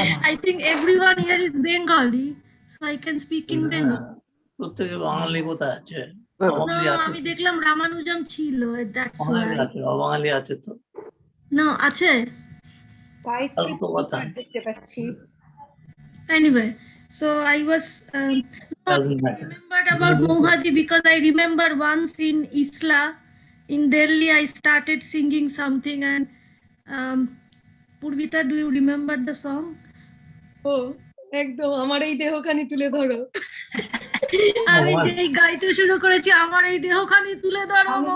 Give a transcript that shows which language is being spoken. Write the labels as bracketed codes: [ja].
[en] I think everyone here is Bengali, so I can speak in Bengali. [bn] প্রত্যেকে বাঙালি কোথায় আছে? [en] No, no. [bn] No, আমি দেখলাম রামানুজম ছিল, that's বাঙালি [en] why. [bn] আছে, অবাঙালি আছে তো। No, আছে? গায়ত্রী দেখতে পাচ্ছি। [en] Anyway, so I was Doesn't matter. remembered about Mohadi because I remember once in Isla in Delhi I started singing something, and Purvita, do you remember the song? [bn] ও একদম আমার এই দেহখানি তুলে ধরো। আমি যেই গাইতে শুরু করেছি আমার এই দেহখানি তুলে ধরো,